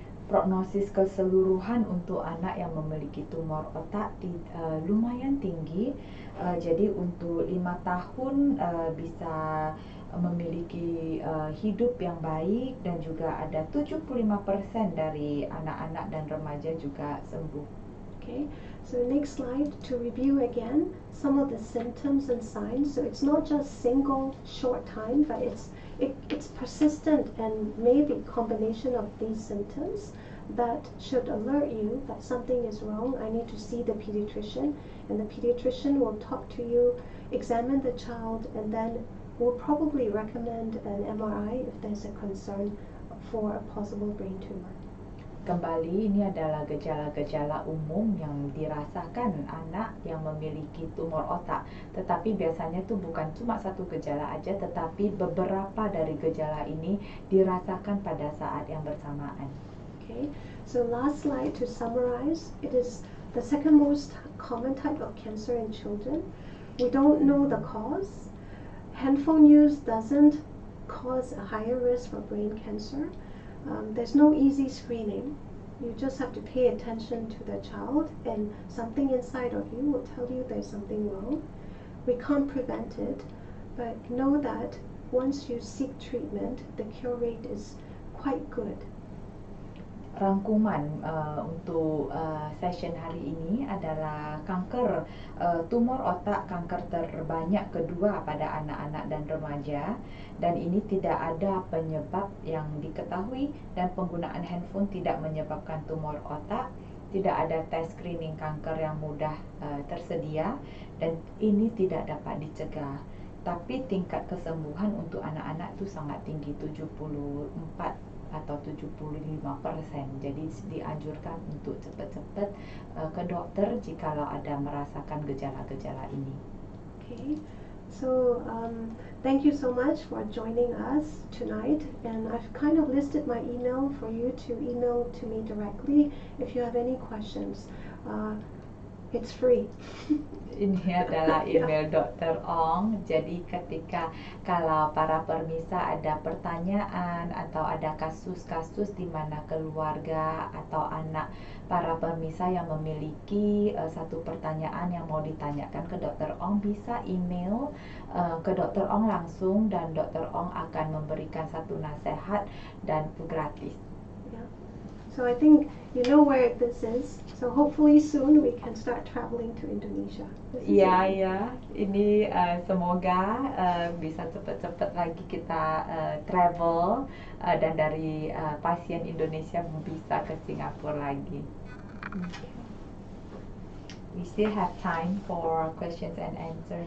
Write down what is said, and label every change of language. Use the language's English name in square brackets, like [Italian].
[Indonesian] Prognosis keseluruhan untuk anak yang memiliki tumor otak lumayan tinggi. Jadi untuk 5 tahun bisa memiliki hidup yang baik, dan juga ada 75% dari anak-anak dan remaja juga sembuh. [English] Okay, so next slide to review again some of the symptoms and signs. So it's not just single short time, but it's persistent and maybe combination of these symptoms that should alert you that something is wrong. I need to see the pediatrician, and the pediatrician will talk to you, examine the child, and then will probably recommend an MRI if there's a concern for a possible brain tumor. [Indonesian] Kembali, ini adalah gejala-gejala umum yang dirasakan anak yang memiliki tumor otak. Tetapi biasanya itu bukan cuma satu gejala aja, tetapi beberapa dari gejala ini dirasakan pada saat yang bersamaan. [English] Okay, so last slide to summarize. It is the second most common type of cancer in children. We don't know the cause. Handphone use doesn't cause a higher risk for brain cancer. There's no easy screening. You just have to pay attention to the child, and something inside of you will tell you there's something wrong. We can't prevent it, but know that once you seek treatment, the cure rate is quite good. [Indonesian] Rangkuman untuk session hari ini adalah kanker tumor otak, kanker terbanyak kedua pada anak-anak dan remaja, dan ini tidak ada penyebab yang diketahui, dan penggunaan handphone tidak menyebabkan tumor otak. Tidak ada tes screening kanker yang mudah tersedia, dan ini tidak dapat dicegah. Tapi tingkat kesembuhan untuk anak-anak itu sangat tinggi, 74 atau 75%. Jadi dianjurkan untuk cepat-cepat ke dokter jikalau ada merasakan gejala-gejala ini. [English] Okay, so thank you so much for joining us tonight, and I've kind of listed my email for you to email to me directly if you have any questions. It's free. [Indonesian] Ini adalah email Dr. Aung. Jadi kalau para permisa ada pertanyaan atau ada kasus-kasus di mana keluarga atau anak para permisa yang memiliki satu pertanyaan yang mau ditanyakan ke Dr. Aung, bisa email ke Dr. Aung langsung, dan Dr. Aung akan memberikan satu nasihat dan gratis. [English] So I think you know where this is. So hopefully soon we can start traveling to Indonesia. [Indonesian] Ya. Ini semoga bisa cepat-cepat lagi kita travel, dan dari pasien Indonesia bisa ke Singapura lagi. [English] We still have time for questions and answer.